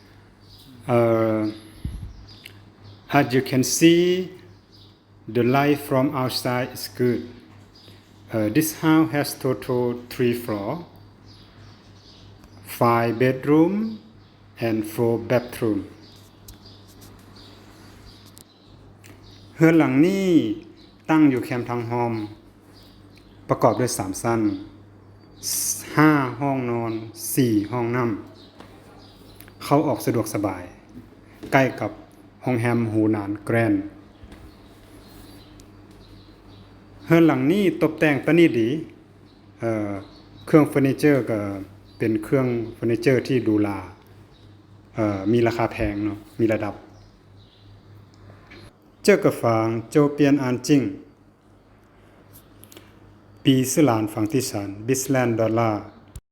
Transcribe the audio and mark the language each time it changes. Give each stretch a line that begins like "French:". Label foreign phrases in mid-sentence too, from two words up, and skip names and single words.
English: As you can see, the light from outside is good. This house has total 3 floors, 5 bedrooms, and 4 bathrooms.
Thai: เรือนหลังนี้ตั้งอยู่แคมป์ทาวน์โฮมประกอบด้วย3ชั้น5ห้องนอน4ห้องน้ำเข้าออกสะดวกสบายใกล้กับโรงแรมหูหนานแกรนด์ เรือนหลังนี้ตกแต่งประณีตดีเครื่องเฟอร์นิเจอร์ก็เป็นเครื่องเฟอร์นิเจอร์ที่ดูหรามีราคาแพงเนาะมีระดับ
Chinese: 这个房周边安静，比斯兰房地产
Thai: Bisland Dollar